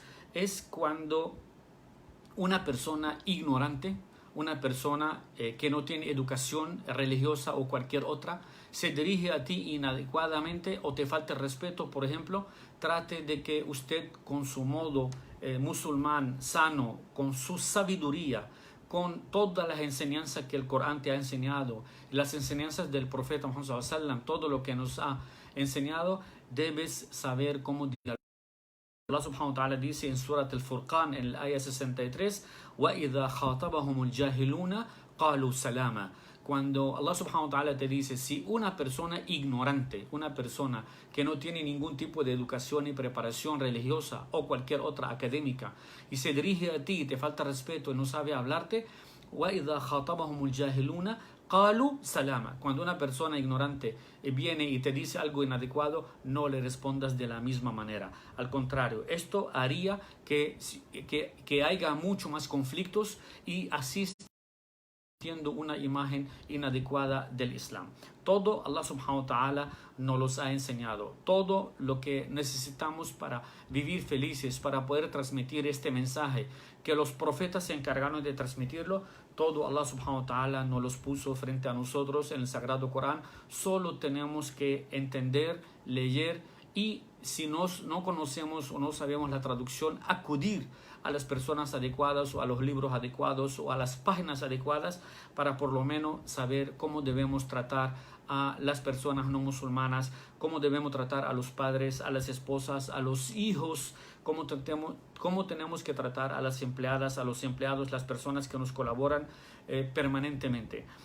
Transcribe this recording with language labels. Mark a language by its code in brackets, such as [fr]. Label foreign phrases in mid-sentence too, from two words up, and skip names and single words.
[es] Es cuando una persona ignorante, una persona que no tiene educación religiosa o cualquier otra, se dirige a ti inadecuadamente o te falta el respeto, por ejemplo, trate de que usted con su modo musulmán sano, con su sabiduría, con todas las enseñanzas que el Corán te ha enseñado, las enseñanzas del profeta Muhammad [ar] صلى الله عليه وسلم, [es] todo lo que nos ha enseñado, debes saber cómo dialogar. [ar] Allah سبحانه وتعالى [es] dice en Surat al-Furqan, en el ayah 63, [ar] وَإِذَا خَاطَبَهُمُ الْجَاهِلُونَ قَالُوا سَلَامًا. [es] Cuando Allah [ar] سبحانه وتعالى [es] te dice, si una persona ignorante, una persona que no tiene ningún tipo de educación y preparación religiosa o cualquier otra académica, y se dirige a ti y te falta respeto y no sabe hablarte, [ar] وَإِذَا خَاطَبَهُمُ الْجَاهِلُونَ قَالُوا سَلَامًا. [es] Cuando una persona ignorante viene y te dice algo inadecuado, no le respondas de la misma manera. Al contrario, esto haría que haya mucho más conflictos y así una imagen inadecuada del Islam. Todo Allah [ar] سبحانه وتعالى [es] nos los ha enseñado. Todo lo que necesitamos para vivir felices, para poder transmitir este mensaje, que los profetas se encargaron de transmitirlo, todo Allah [ar] سبحانه وتعالى [es] nos los puso frente a nosotros en el Sagrado Corán. Solo tenemos que entender, leer y si no conocemos o no sabemos la traducción, acudir a las personas adecuadas o a los libros adecuados o a las páginas adecuadas para por lo menos saber cómo debemos tratar a las personas no musulmanas, cómo debemos tratar a los padres, a las esposas, a los hijos, cómo tenemos que tratar a las empleadas, a los empleados, las personas que nos colaboran permanentemente.